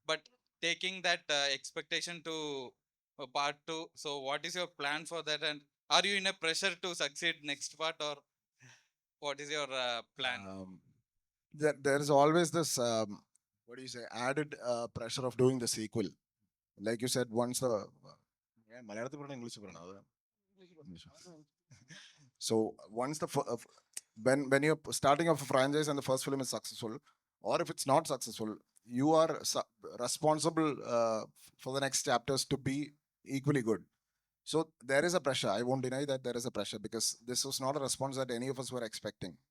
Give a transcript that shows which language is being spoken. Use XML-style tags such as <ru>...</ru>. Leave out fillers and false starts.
<en>but taking that expectation to part 2, so what is your plan for that, and are you in a pressure to succeed next part, or what is your plan? There is always this what do you say, added pressure of doing the sequel. Like you said, once the</en> <ml>മലയാളത്തിൽ പറഞ്ഞ English പറയണം അത്.</ml> <en>So once when you're starting off a franchise and the first film is successful, or if it's not successful, you are responsible for the next chapters to be equally good. So there is a pressure. I won't deny that there is a pressure, because this was not a response that any of us were expecting.</en>